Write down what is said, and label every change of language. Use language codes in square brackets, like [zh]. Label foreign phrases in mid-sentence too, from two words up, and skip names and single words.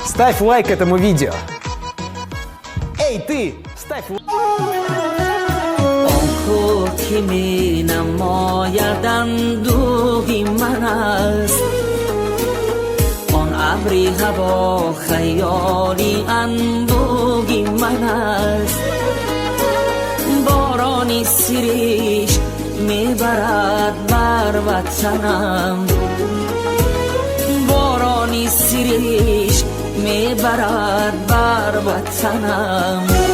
[ru] ставь лайк этому видео. Эй, ты, ставь лайк. [fa] که می نماید اندوهی من است آن ابری هوا خیالی اندوهی من است بارانی سریش می برد بر وطنم بارانی سریش می برد بر وطنم